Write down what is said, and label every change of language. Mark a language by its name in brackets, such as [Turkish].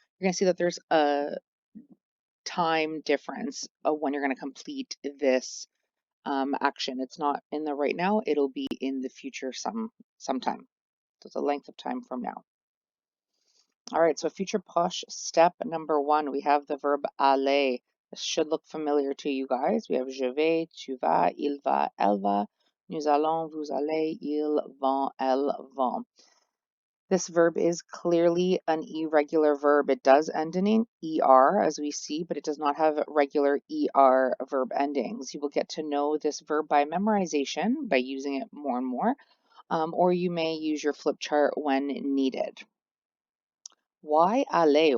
[English] You're going to see that there's a time difference of when you're going to complete this action. It's not in the right now, it'll be in the future sometime. So it's a length of time from now. All right, so future proche step number one, we have the verb aller. This should look familiar to you guys. We have [French] je vais, tu vas, il va, elle va, nous allons, vous allez, ils vont, elles vont. [English] This verb is clearly an irregular verb. It does end in an ER, as we see, but it does not have regular ER verb endings. You will get to know this verb by memorization, by using it more and more, or you may use your flip chart when needed. Why aller?